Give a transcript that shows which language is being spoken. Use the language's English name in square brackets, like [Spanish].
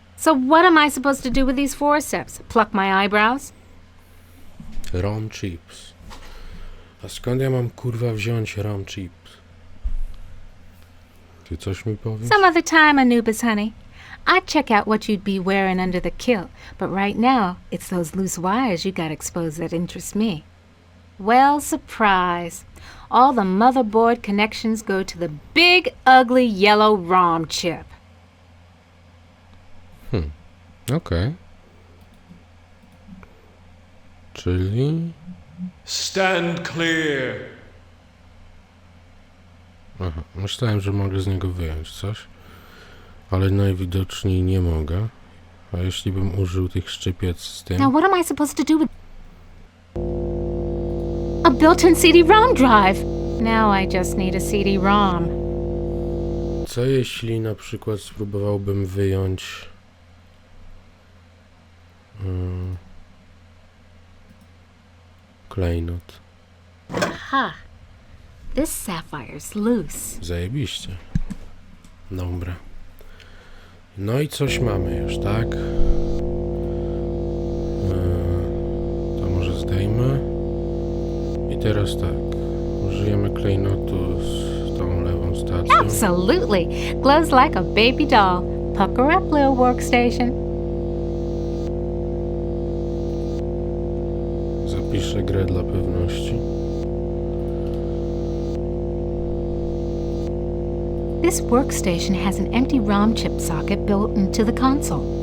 [English] So what am I supposed to do with these forceps? Pluck my eyebrows? ROM chips. [Polish] A skąd ja mam kurwa wziąć ROM chips? Ty coś mi powiesz? [English] Some other time, Anubis, honey. I'd check out what you'd be wearing under the kilt, but right now, it's those loose wires you got exposed that interest me. Well, surprise. All the motherboard connections go to the big, ugly, yellow ROM chip. [Polish] Okej. Czyli... [English] Stand clear. [Polish] Aha, myślałem, że mogę z niego wyjąć coś, ale najwidoczniej nie mogę. A jeśli bym użył tych szczypiec z tym... [English] Now, what am I supposed to do with... A built-in CD-ROM drive? Now I just need a CD-ROM. [Polish] Co jeśli na przykład spróbowałbym wyjąć klejnot? [English] Aha. This sapphire's loose. [Polish] Zajebiście. Dobra. No i coś mamy już, tak? To może zdejmę. I teraz tak. Użyjemy klejnotu z tą lewą stacją. [English] Absolutely. Glows like a baby doll. Pucker up, little workstation. [Polish] Zapiszę grę dla pewności. [English] This workstation has an empty ROM chip socket built into the console.